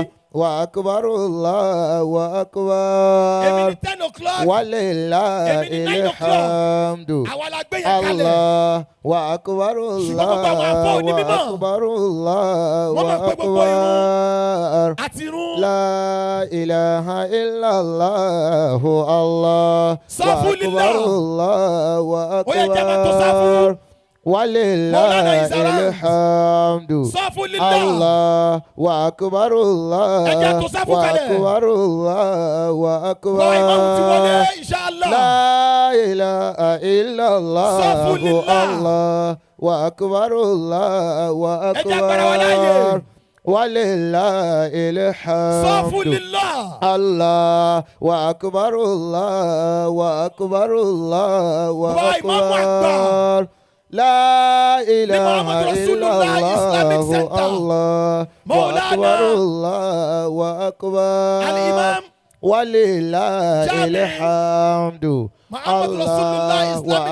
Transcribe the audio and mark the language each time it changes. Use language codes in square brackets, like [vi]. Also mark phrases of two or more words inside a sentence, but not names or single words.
[ar] الله أكبر الله [yo] Èmi [ar] akbar. [yo] ní 10 o'clock. [ar] Walillahil [en] 9 o'clock. [ar] hamdu. [yo] Àwa la gbé yẹn kalẹ̀. [ar] الله أكبر, [yo] Ṣùgbọ́n gbogbo àwọn àfọ [ar] Allahu [yo] onímọ̀. [ar] أكبر الله [yo] Wọ́n máa pé gbogbo [ar] akbar. [yo] Àti irun. [ar] لا إله إلا الله الله صفوا لله. أكبر الله [yo] Ó yẹ jẹ́ máa tó sáfù. [ar] akbar. [en] Maulana is [ar] Walillahil [en] around. [ar] hamdu. صفوا لله. الله أكبر, [yo] Ẹ jẹ́ tó sáfù [ar] Allahu [yo] kalẹ̀. [ar] أكبر الله [yo] Bàbá Imam ti wọlé, [ar] akbar. [yo] inshallah. [ar] لا إله إلا الله, صفوا لله. الله أكبر الله [yo] Ẹ jẹ́ agbára wa láàyè. [ar] أكبر ولله Safu hamdu. lillah. الله أكبر الله أكبر الله [yo] Bàbá Imam àgbà. [ar] akbar. لا إله لمحمد رسول إلا الله Islamic الله Center. الله مولانا أكبر الله أكبر الإمام ولله جامع الحمد محمد رسول الله الله Islamic